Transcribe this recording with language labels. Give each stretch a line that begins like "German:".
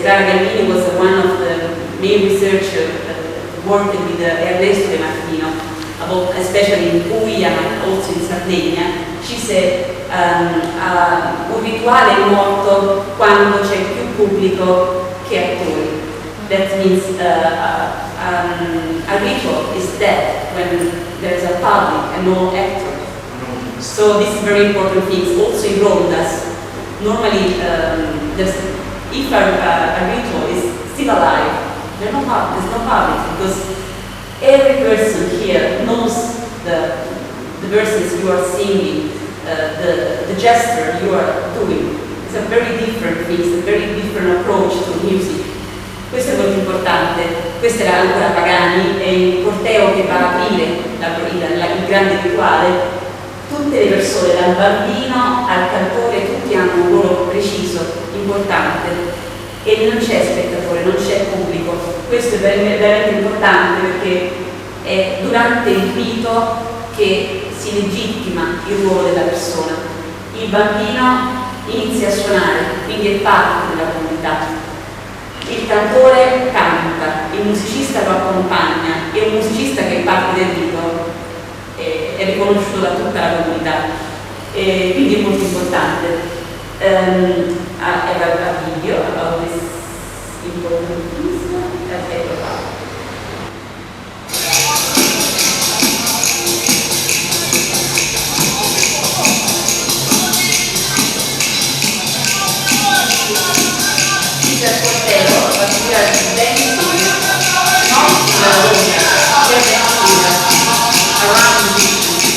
English: Clara Gallini was one of the main researchers working with Ernesto De Martino, especially in Puglia, but also in Sardegna. She said
Italian: un rituale è morto quando c'è più pubblico che attori.
English: That means a ritual is dead when there is a public and no actor. So this is very important thing. Also in rondas, normally if a ritual is still alive, there's no public, because every person here knows the verses you are singing, the gesture you are doing. It's a very different thing, it's a very different approach to music.
Italian: Questo è molto importante. Questa era ancora Pagani, è il corteo che va a aprire il grande rituale. Tutte le persone, dal bambino al cantore, tutti hanno un ruolo preciso, importante, e non c'è spettatore, non c'è pubblico. Questo è veramente importante, perché è durante il rito che si legittima il ruolo della persona. Il bambino inizia a suonare, quindi è parte della comunità. Il cantore canta, il musicista lo accompagna, e un musicista che è parte del rito è riconosciuto da tutta la comunità, quindi è molto importante.
English: I have a video about this important piece that I wrote about. This is a corteo, but we are dancing not in a room, we are dancing around the beach.